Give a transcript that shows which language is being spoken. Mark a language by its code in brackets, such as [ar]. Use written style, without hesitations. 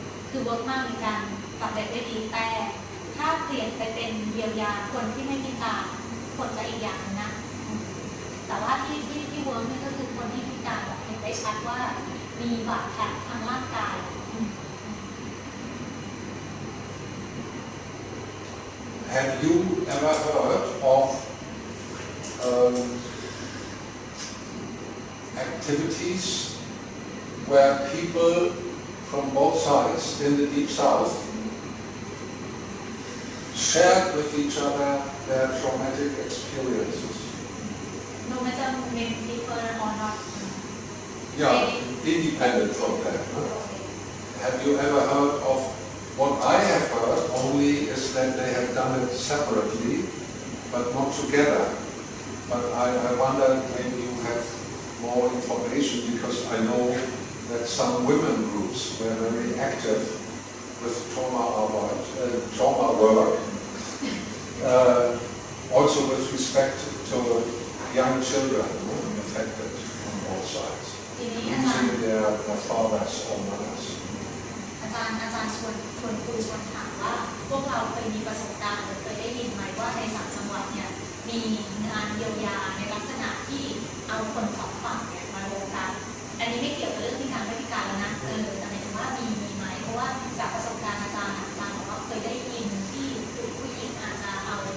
[th] คือเวิร์กมากมีการปรับได้ดีแต่ถ้าเปลี่ยนไปเป็นเยียวยาคนที่ไม่พิการคนจะอีกอย่างนึงนะแต่ว่าที่เวิร์กนี่ก็คือคนที่พิการแบบเห็นได้ชัดว่ามีบาดแผลทางร่างกาย [en] Have you ever heard of activities where people from both sides in the Deep South shared with each other their traumatic experiences? No matter many people or not. Yeah, independent from that. Have you ever heard of what I have heard only is that they have done it separately, but not together. But I wonder maybe you have more information because I know that some women groups were very active with trauma work, also with respect to young children affected on both sides, using their fathers or mothers. [th] อาจารย์ชวนคุยชวนถามว่าพวกเราเคยมีประสบการณ์หรือเคยได้ยินไหมว่าใน3จังหวัดเนี่ยมีงานเยียวยาในลักษณะที่เอาคนสองฝั่งเนี่ยมารวมกันอันนี้ไม่เกี่ยวกับเรื่องพิการไม่พิการแล้วนะแต่หมายถึงว่ามีไหมเพราะว่าจากประสบการณ์อาจารย์บอกว่าเคยได้ยินที่ผู้หญิงอาจจะเอา